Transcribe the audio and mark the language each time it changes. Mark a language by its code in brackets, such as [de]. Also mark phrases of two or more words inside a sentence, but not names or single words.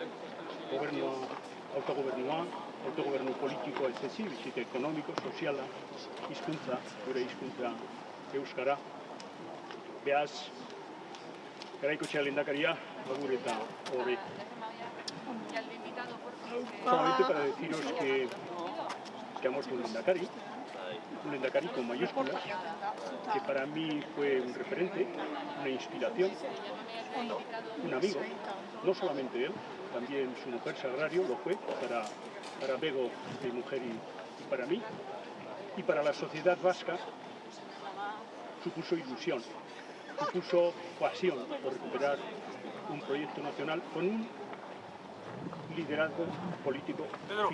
[eu] autogobernu politikoa ez ezi, bizite ekonomiko, soziala, hizkuntza, gure hizkuntza euskara. Beaz, Garaikoetxea lehendakaria, agur eta hori. [es] Solamente para deciros que hemos un lehendakari con mayúsculas, que para mí fue un referente, una inspiración, un amigo, no solamente él, también su mujer Sagrario lo fue para Bego, mi mujer y para mí, y para la sociedad vasca supuso ilusión, supuso pasión por recuperar un proyecto nacional con un liderazgo político fino.